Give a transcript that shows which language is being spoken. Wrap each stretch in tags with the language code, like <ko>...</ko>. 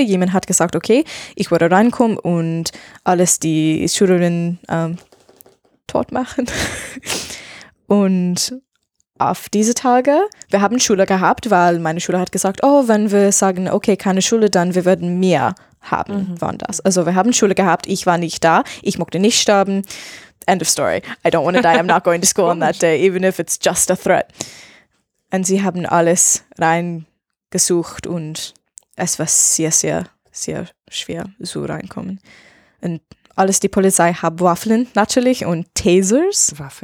<de>Jemand hat gesagt, okay, ich würde reinkommen und alles die Schülerin tot machen. Und auf diese Tage, wir haben Schule gehabt, weil meine Schule hat gesagt, oh, wenn wir sagen, okay, keine Schule, dann wir würden mehr haben, mhm, waren das. Also wir haben Schule gehabt, ich war nicht da, ich mochte nicht sterben.</de> <en>End of story. I don't want to die, I'm not going to school on that day, even if it's just a threat.</en> <de>Und sie haben alles reingesucht und es war sehr, sehr, sehr schwer so reinkommen. Und alles die Polizei hat Waffeln natürlich und Tasers.</de>